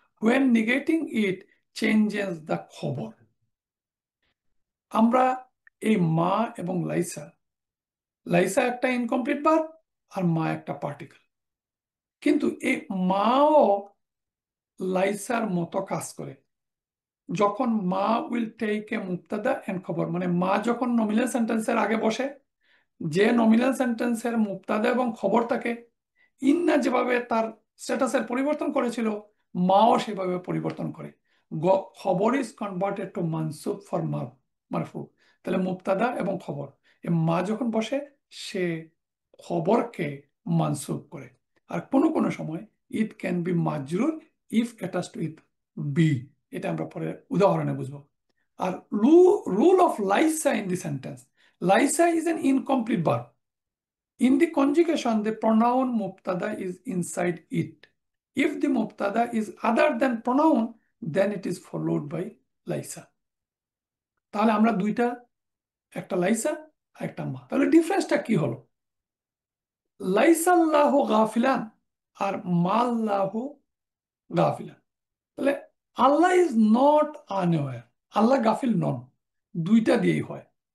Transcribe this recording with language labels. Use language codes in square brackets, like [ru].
[en] When negating it changes the খবর। [bn] আমরা এই মা এবং লাইসা, লাইসা একটা ইনকমপ্লিট ভার্ব আর মা একটা পার্টিকেল, কিন্তু এই মাও লাইসার মতো কাজ করে। যখন মা [en] will take a মুবতাদা and খবর, [bn] মানে মা যখন নমিনাল সেন্টেন্সের আগে বসে, যে নমিনাল সেন্টেন্সের মুবতাদা এবং খবর থাকে, ইন্না যেভাবে তার স্ট্যাটাসের পরিবর্তন করেছিল মাও সেভাবে পরিবর্তন করে। [en] খবর is converted to মানসুব for মারফু। [bn] তাহলে মুবতাদা এবং খবর, এ মা যখন বসে সে খবরকে মানসুব করে। আর কোনো কোনো সময় [en] it can be মাজরুর if attach to it বি, [bn] এটা আমরা পরে উদাহরণে বুঝবো। [en] আর rule of লাইসা in the sentence, লাইসা is an incomplete verb. In the conjugation, the pronoun mubtada is inside it. If the mubtada is other than pronoun, then it is followed by laisa. [bn] তাহলে আমরা দুইটা, একটা লাইসা আর একটা মা, তাহলে ডিফারেন্সটা কি হলো? [ar] লাইসাল্লাহু গাফিলান আর মাল্লাহু গাফিলান। [bn] তাহলে [en] Allah is not unaware, [bn] আল্লাহ গাফিল নন, দুইটা দিয়েই হয়।